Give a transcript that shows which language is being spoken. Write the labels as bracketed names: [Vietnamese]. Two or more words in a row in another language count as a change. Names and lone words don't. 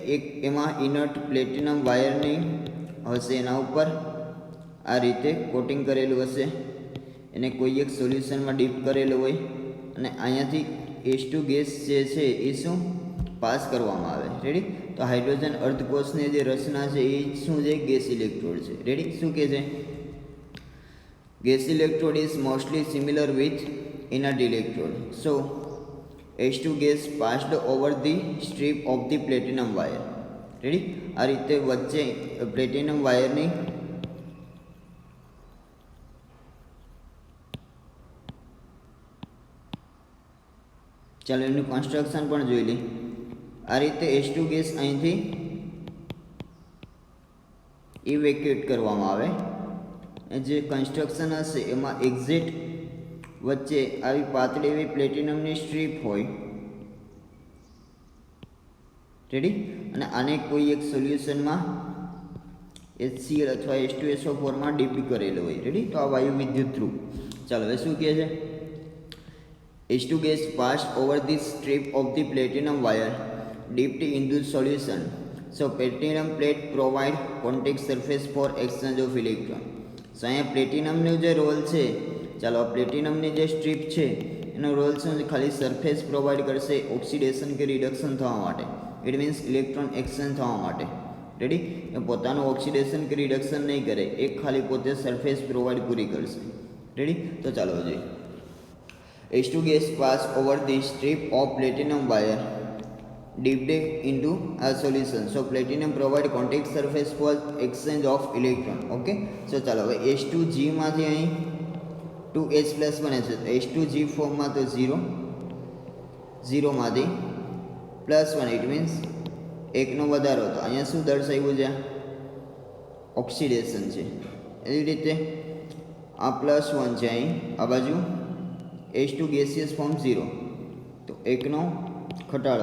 [Gujarati] એક એમાં [English] inert platinum [Gujarati] વાયરની હશે, એના ઉપર આ રીતે કોટિંગ કરેલું હશે, એને કોઈ એક સોલ્યુશનમાં ડીપ કરેલું હોય, અને અહીંયાથી H2 ગેસ જે છે એ શું પાસ કરવામાં આવે. રેડી? તો હાઇડ્રોજન અર્ધકોષની જે રચના છે એ શું છે? [English] gas electrode [Gujarati] છે. રેડી? શું કહે છે? [English] gas electrode is mostly similar with inert electrode. સો H2 gas passed over the strip of the platinum wire. [Gujarati] રેડી? આ રીતે વચ્ચે પ્લેટિનમ વાયરની ચાલો એનું કન્સ્ટ્રક્શન પણ જોઈ લઈએ. આ રીતે H2 ગેસ અહીંથી ઇવેક્યુએટ કરવામાં આવે. જે કન્સ્ટ્રક્શન હશે એમાં એક્ઝેક્ટ વચ્ચે આવી પાતળી એવી પ્લેટિનમની સ્ટ્રીપ હોય. રેડી? અને આને કોઈ એક સોલ્યુશનમાં HCl અથવા H2SO4 ડીપ કરેલો હોય. રેડી? તો આ વાયુ વિદ્યુત ધ્રુવ. ચાલો હવે શું કહે છે? [English] H2 gas passed over the strip of the platinum wire dipped into solution. So platinum plate provide contact surface for exchange of electron. [Gujarati] So અહીંયા પ્લેટિનમનો જે રોલ છે, ચાલો આ પ્લેટિનમની જે સ્ટ્રીપ છે એનો રોલ શું છે? ખાલી [English] surface provide [Gujarati] કરશે ઓક્સિડેશન કે રિડક્શન થવા માટે. [English] it means electron exchange [Gujarati] થવા માટે. રેડી? એ પોતાનું ઓક્સિડેશન કે રિડક્શન નહીં કરે, એક ખાલી પોતે [English] surface provide [Gujarati] પૂરી કરશે. રેડી? તો ચાલો જોઈએ. [English] H2 gas pass over the strip of platinum wire dipped into a solution. So platinum provide contact surface for exchange of electron. [Gujarati] Okay? So ચાલો હવે H2G માંથી અહીં 2H પ્લસ બને છે, તો H2G ફોર્મમાં તો 0 માંથી +1. [English] it means [Gujarati] એકનો વધારો. તો અહીંયા શું દર્શાવ્યું છે? ઓક્સિડેશન છે. એવી રીતે આ +1 છે, અહીં આ બાજુ H2 [English] gaseous form [Gujarati] 0, તો એકનો ઘટાડો.